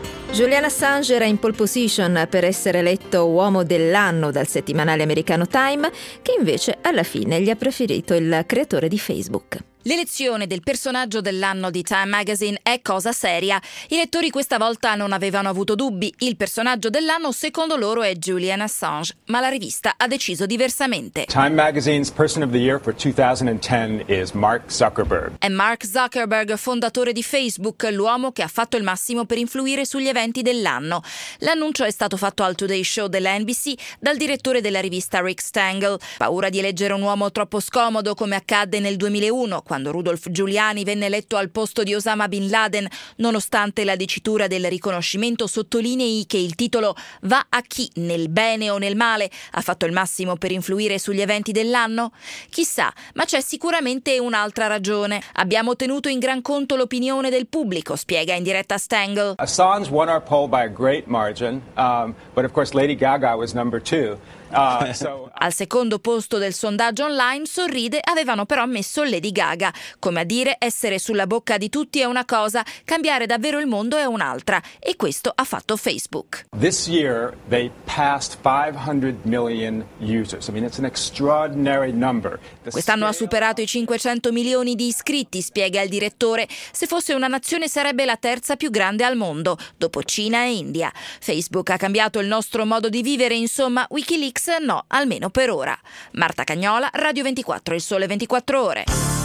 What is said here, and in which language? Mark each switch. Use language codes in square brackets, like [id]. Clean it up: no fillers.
[it] Julian Assange era in pole position per essere eletto uomo dell'anno dal settimanale americano Time, che invece alla fine gli ha preferito il creatore di Facebook. L'elezione del personaggio dell'anno di Time Magazine è cosa seria. I lettori questa volta non avevano avuto dubbi. Il personaggio dell'anno, secondo loro, è Julian Assange. Ma la rivista ha deciso diversamente. [en] Time Magazine's Person of the Year for 2010 is Mark Zuckerberg. [it] È Mark Zuckerberg, fondatore di Facebook, l'uomo che ha fatto il massimo per influire sugli eventi dell'anno. L'annuncio è stato fatto al Today Show della NBC dal direttore della rivista Rick Stengel. Paura di eleggere un uomo troppo scomodo, come accadde nel 2001, quando Rudolf Giuliani venne eletto al posto di Osama Bin Laden, nonostante la dicitura del riconoscimento sottolinei che il titolo va a chi, nel bene o nel male, ha fatto il massimo per influire sugli eventi dell'anno? Chissà, ma c'è sicuramente un'altra ragione. Abbiamo tenuto in gran conto l'opinione del pubblico, spiega in diretta Stengel. [en] Assange won our poll by a great margin, but of course Lady Gaga was number two. [it] Al secondo posto del sondaggio online, sorride, avevano però messo Lady Gaga. Come a dire, essere sulla bocca di tutti è una cosa, cambiare davvero il mondo è un'altra. E questo ha fatto Facebook. [en] This year they passed 500 million users. I mean, it's an extraordinary number. [it] Quest'anno ha superato i 500 milioni di iscritti, spiega il direttore. Se fosse una nazione, sarebbe la terza più grande al mondo, dopo Cina e India. Facebook ha cambiato il nostro modo di vivere, insomma, WikiLeaks no, almeno per ora. Marta Cagnola, Radio 24, Il Sole 24 Ore.